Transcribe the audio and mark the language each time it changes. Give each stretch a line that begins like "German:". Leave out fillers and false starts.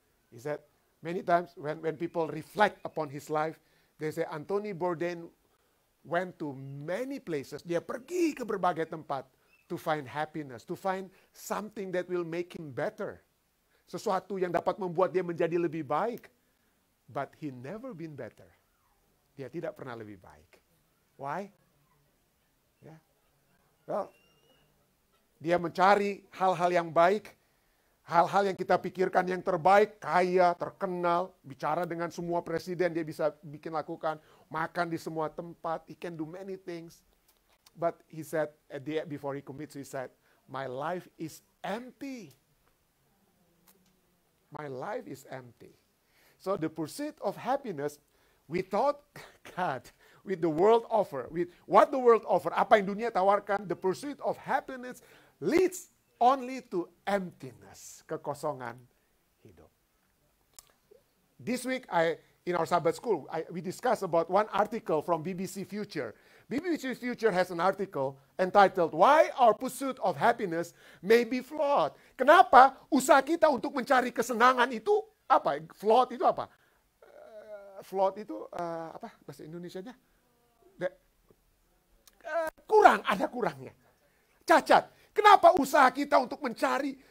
English: Is that many times when people reflect upon his life, they say Anthony Bourdain went to many places.
Indonesian: Dia pergi ke berbagai tempat
English: to find happiness, to find something that will make him better.
Indonesian: Sesuatu yang dapat membuat dia menjadi lebih baik.
English: But he never been better.
Indonesian: Dia tidak pernah lebih baik. Why? Yeah. Well, dia mencari hal-hal yang baik, hal-hal yang kita pikirkan yang terbaik, kaya, terkenal, bicara dengan semua presiden, dia bisa bikin lakukan, makan di semua tempat,
English: he can do many things. But he said, before he commits suicide, my life is empty. My life is empty. So the pursuit of happiness without God, with the world offer, with what the world offer,
Indonesian: apa yang dunia tawarkan,
English: the pursuit of happiness leads only to emptiness,
Indonesian: kekosongan hidup.
English: This week, in our Sabbath school, we discussed about one article from BBC Future. BBC Future has an article entitled, Why Our Pursuit of Happiness May Be Flawed.
Indonesian: Kenapa usaha kita untuk mencari kesenangan itu, apa? Flawed itu apa? Flawed itu, apa bahasa Indonesianya? Kurang, ada kurangnya. Cacat. Kenapa usaha kita untuk mencari?